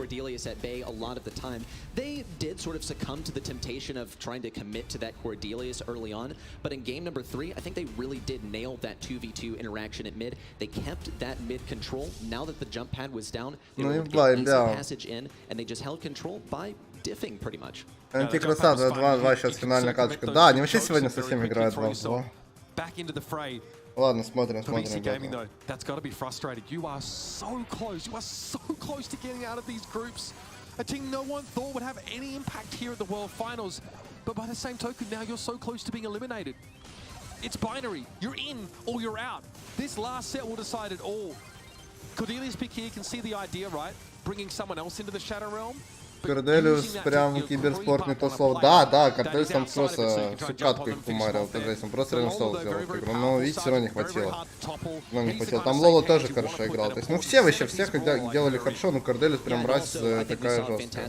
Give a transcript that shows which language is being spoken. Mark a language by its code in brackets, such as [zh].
[en] Cordelius at bay a lot of the time. They did sort of succumb to the temptation of trying to commit to that Cordelius early on, but in game number 3, I think they really did nail that 2v2 interaction at mid. They kept that mid control. Now that the jump pad was down, they were able to get easy passage in, and they just held control by diffing pretty much. [ru] Антикраса 2-2, сейчас финальная каточка. Да, они вообще сегодня совсем играют 2-2. [en] Back into the fray. [ru] Ладно, смотрим. [en] BC Gaming, though, that's got to be frustrated. You are so close to getting out of these groups. A team no one thought would have any impact here at the World Finals. But by the same token, now you're so close to being eliminated. It's binary. You're in or you're out. This last set will decide it all. Cordelius pick here can see the idea, right? Bringing someone else into the Shadow Realm. [ru] Корделиус прям киберспорт не то слово. Да, Корделиус там просто всю катку их умарил, он просто ренсол сделал в игру, но видите, все равно не хватило. Но не хватило. Там Лоло тоже хорошо играл. То есть, ну все вообще, всех делали хорошо, но Корделиус прям мразь такая жесткая.